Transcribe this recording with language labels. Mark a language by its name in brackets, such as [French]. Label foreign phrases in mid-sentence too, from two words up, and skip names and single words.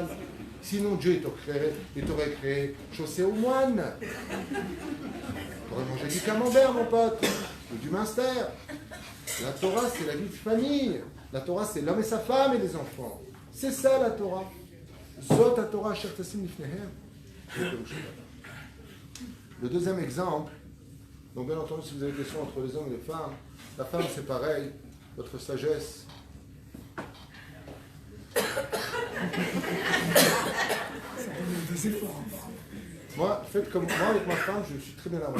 [French] Sinon Dieu t'aurait créé chaussé aux moines. Tu aurais mangé du camembert, mon pote, ou du minster. La Torah, c'est la vie de famille. La Torah, c'est l'homme et sa femme et les enfants. C'est ça la Torah. Zot la Torah, [Hebrew] אשר תשים לפניהם. [French] Le deuxième exemple, donc bien entendu, si vous avez des questions entre les hommes et les femmes, la femme c'est pareil, votre sagesse. Moi, faites comme moi avec ma femme, je suis très bien arrangé.